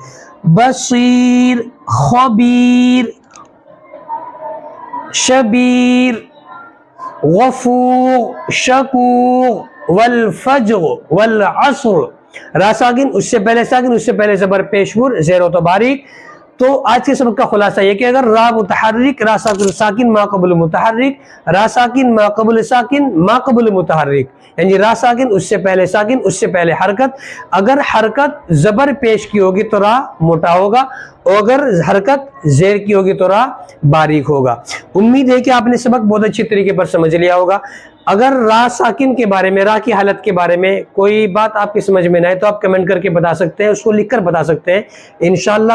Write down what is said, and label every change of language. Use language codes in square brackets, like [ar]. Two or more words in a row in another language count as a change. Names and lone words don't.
[ar] بصیر خبیر شبیر غفور شکور والفجر والعصر. [ur] را ساکن اس سے پہلے ساکن اس سے پہلے زبر پیشور، زیر و تو باریک. تو آج کے سبق کا خلاصہ یہ کہ اگر را متحرک را ساکن ما قبل متحرک، را ساکن ما قبل ساکن ما قبل متحرک، یعنی را ساکن اس سے پہلے ساکن اس سے پہلے حرکت، اگر حرکت زبر پیش کی ہوگی تو را موٹا ہوگا، اور اگر حرکت زیر کی ہوگی تو را باریک ہوگا. امید ہے کہ آپ نے سبق بہت اچھی طریقے پر سمجھ لیا ہوگا. اگر را ساکن کے بارے میں، را کی حالت کے بارے میں کوئی بات آپ کی سمجھ میں نہ آئے تو آپ کمنٹ کر کے بتا سکتے ہیں، اس کو لکھ کر بتا سکتے ہیں.